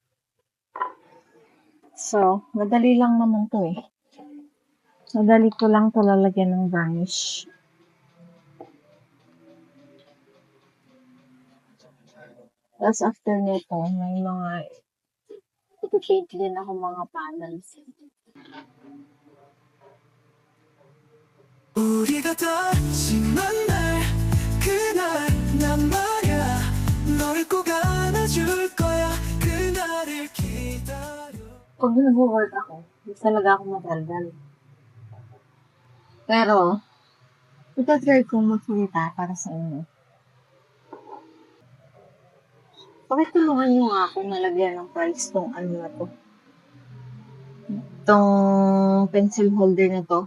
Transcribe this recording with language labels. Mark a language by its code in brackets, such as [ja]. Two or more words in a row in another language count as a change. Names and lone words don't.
[tl] So, madali lang naman to eh. Madali ko lang to lalagyan ng varnish. Tapos after nito, may mga ipipaint din ako mga panels. [ko] 우리가 다시 만날 그날 난 말야 너를 꼭 안아줄 거야 그날을 기다려. [tl] Pag nag-work ako, hindi talaga ako madaldal. Pero, itatry kong magsalita para sa inyo. Pakitulungan nyo nga ako nalagyan ng price tong ano na to. Itong pencil holder na to.